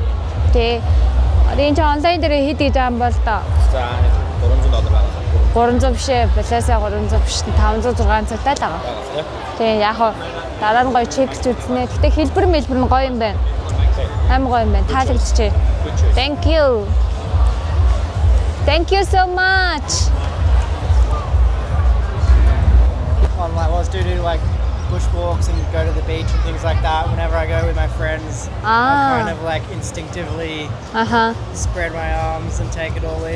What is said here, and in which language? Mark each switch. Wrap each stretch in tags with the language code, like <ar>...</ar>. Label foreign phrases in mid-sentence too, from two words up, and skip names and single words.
<mn>Тэ энэ ч онлайн дээр хэд гэж байгаа юм бол доо. За $300 байгаа. 300 биш ээ. Balenciaga 300 биш. 500 600 тал байгаа. Тэгээ яг хаа дараа нь гоё чекч үзнэ. Гэтэ хэлбэр мэлбэр нь гоё юм байна. Амар гоё юм байна. Таалагдчихэ.</mn> <en>Thank you. Thank you so much. I was to do like bushwalks and go to the beach and things like that. Whenever I go with my friends, I kind of like instinctively spread my arms and take it all in.</en>